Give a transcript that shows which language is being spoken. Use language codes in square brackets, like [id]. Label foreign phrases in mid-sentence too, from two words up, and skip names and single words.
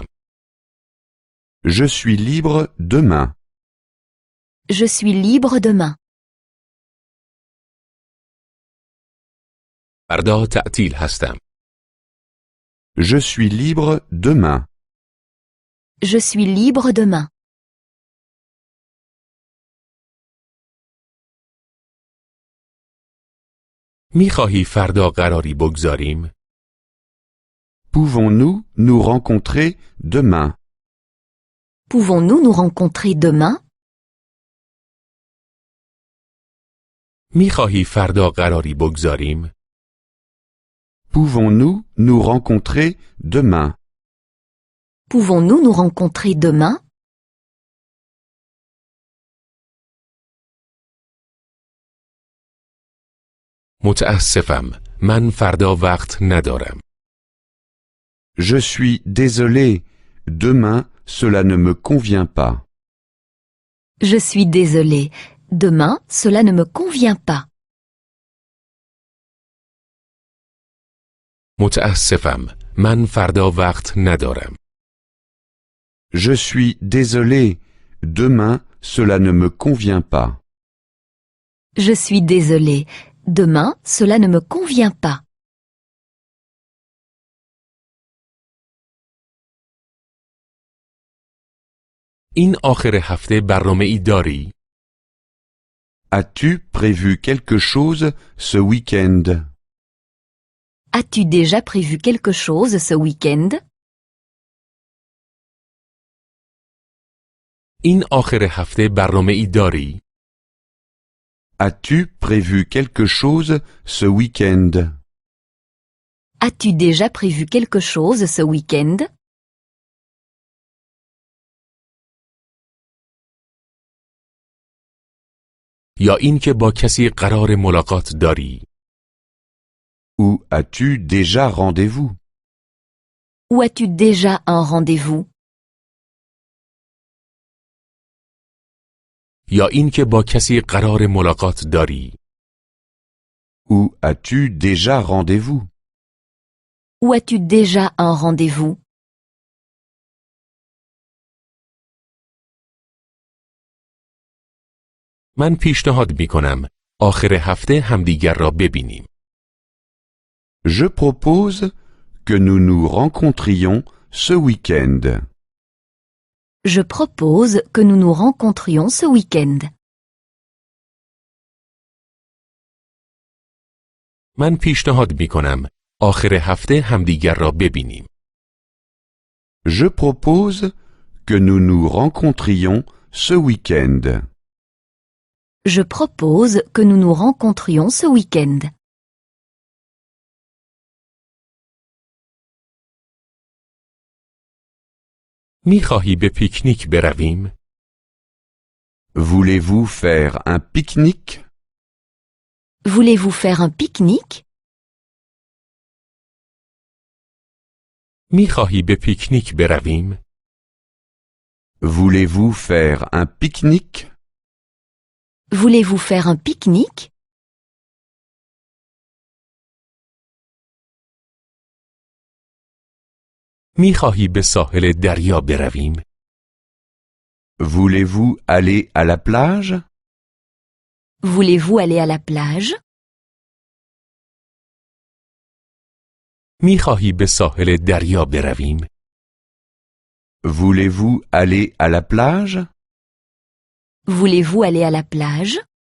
[fr] Je suis libre demain. Je suis libre demain. [fa] فردا تعطیل هستم. [fr] Je suis libre demain. Je suis libre demain. [fa] میخواهی فردا قراری بگذاریم؟ [fr] Pouvons-nous nous rencontrer demain? Pouvons-nous nous rencontrer demain? [fa] میخواهی فردا قراری بگذاریم؟ [fr] Pouvons-nous nous rencontrer demain? Pouvons-nous nous rencontrer demain? [fa] متاسفم. من فردا وقت ندارم. [fr] Je suis désolé. Demain, cela ne me convient pas. Je suis désolé. Demain, cela ne me convient pas. [fa] متاسفم. من فردا وقت ندارم. [fr] Je suis désolé. Demain, cela ne me convient pas. Je suis désolé. Demain, cela ne me convient pas. [fa] این آخر هفته برنامه‌ای داری؟ [fr] As-tu prévu quelque chose ce week-end? As-tu déjà prévu quelque chose ce week-end? [fa] این آخر هفته برنامه‌ای داری؟ [fr] As-tu prévu quelque chose ce week-end? As-tu déjà prévu quelque chose ce week-end? [fa] یا اینکه با کسی قرار ملاقات داری؟ [fr] Où as-tu déjà rendez-vous? Ou as-tu déjà un rendez-vous? [fa] یا اینکه با کسی قرار ملاقات داری؟ [fr] Où as-tu déjà rendez-vous? Ou as-tu déjà un rendez-vous? [fa] من پیشنهاد می‌کنم آخر هفته همدیگر را ببینیم. [fr] Je propose que nous nous rencontrions ce week-end. Je propose que nous nous rencontrions ce week-end. [fa] من پیشنهاد می‌کنم آخر هفته همدیگر را ببینیم. [fr] Je propose que nous nous rencontrions ce week-end. Je propose que nous nous rencontrions ce week-end. [fa] می‌خواهی به پیکنیک برویم؟ [fr] Voulez-vous faire un pique-nique? Voulez-vous faire un pique-nique? [fa] می‌خواهی به پیکنیک برویم؟ [fr] Voulez-vous faire un pique-nique? Voulez-vous faire un pique-nique? [fa] می‌خواهی به ساحل دریا برویم؟ [fr] Voulez-vous aller à la plage? Voulez-vous aller à la plage? [fa] می‌خواهی به ساحل دریا برویم؟ [fr] Voulez-vous aller à la plage? Voulez-vous aller à la plage?